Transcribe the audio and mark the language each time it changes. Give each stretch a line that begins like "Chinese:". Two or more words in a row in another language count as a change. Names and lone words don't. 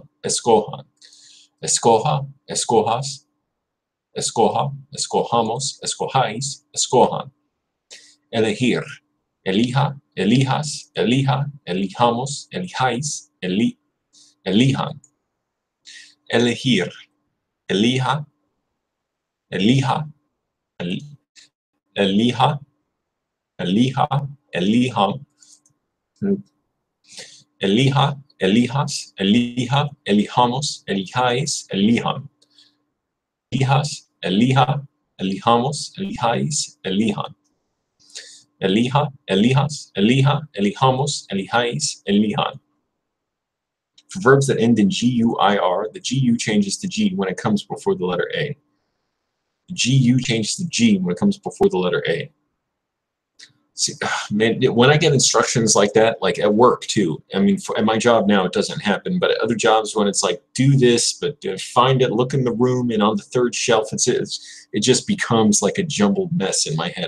Spanish: Escoja, escojas, escoja, escojamos, escojáis, escojan. Elegir. Elija, elijas, elija, elijamos, elijáis, elijan. Elegir. Elija, elija, elija, elija, elijam. Elija, elijas, elija, elijamos, elijáis, elijan. Elijas, elija, elijamos, elijáis, elijan. Elija, elijas, elija, elijamos, elijáis, elijan.
English: For verbs that end in GUIR, the GU changes to G when it comes before the letter A. The GU changes to G when it comes before the letter A. See, man, when I get instructions like that, like at work too, I mean, at my job now it doesn't happen, but at other jobs when it's like, do this, but find it, look in the room, and on the third shelf, it just becomes like a jumbled mess in my head.